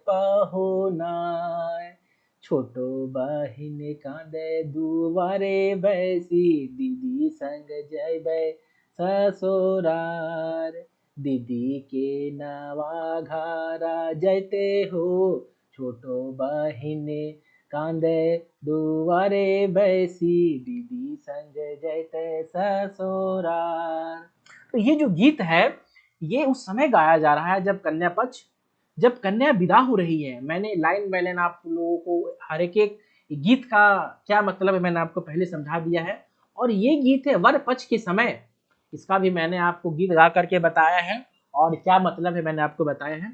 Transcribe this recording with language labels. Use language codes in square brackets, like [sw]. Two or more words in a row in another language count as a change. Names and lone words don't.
[sck] पाहुनार, छोटो बहिन कांदे दुआरे बैसी, दीदी संग जैबे ससुरार, दीदी के नवा घारा जैते हो, छोटो बहिन कांदे दुआरे बैसी, दीदी संग जैते ससुरार। [hi] तो ये जो गीत है ये उस समय गाया जा रहा है जब कन्या पक्ष, जब कन्या विदा हो रही है। मैंने [en] line by line [hi] आप लोगों को हर एक गीत का क्या मतलब है मैंने आपको पहले समझा दिया है। और ये गीत है वर पक्ष के समय, इसका भी मैंने आपको गीत गा करके बताया है और क्या मतलब है मैंने आपको बताया है।